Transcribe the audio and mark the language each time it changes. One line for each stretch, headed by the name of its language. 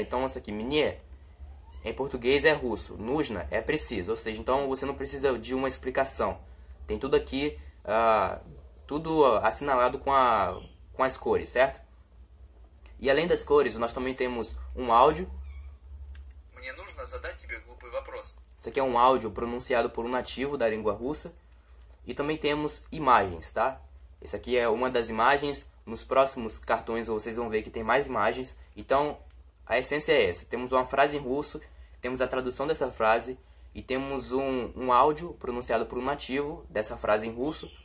Portuguese: Então, essa aqui, mnie, em português é russo, нужно é preciso, ou seja, então você não precisa de uma explicação. Tem tudo aqui, tudo assinalado com as cores, certo? E além das cores, nós também temos um áudio.
Russian: Мне нужно задать тебе глупый вопрос.
Portuguese: Isso aqui é um áudio pronunciado por um nativo da língua russa. E também temos imagens, tá? Essa aqui é uma das imagens. Nos próximos cartões vocês vão ver que tem mais imagens. Então, a essência é essa. Temos uma frase em russo, temos a tradução dessa frase e temos um áudio pronunciado por um nativo dessa frase em russo.